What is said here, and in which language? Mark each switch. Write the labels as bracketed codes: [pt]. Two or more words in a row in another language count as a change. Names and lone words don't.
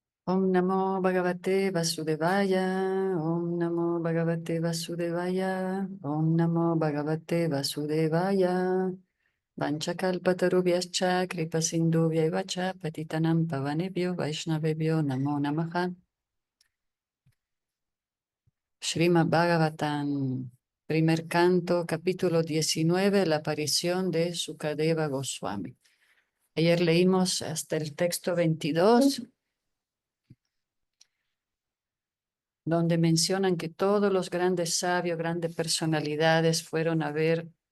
[sa] Om Namo Bhagavate Vasudevaya, Om Namo Bhagavate Vasudevaya, Om Namo Bhagavate Vasudevaya. Vanchakalpatarubhyascha kripasindubhyaiva cha patitanam pavanebhyo vaishnavebhyo namo namaha. [es] Srimad Bhagavatam, primer canto, capítulo 19, la aparición de Sukadeva Goswami. Ayer leímos hasta el texto 22, donde mencionan que todos los grandes sabios, grandes personalidades fueron a ver,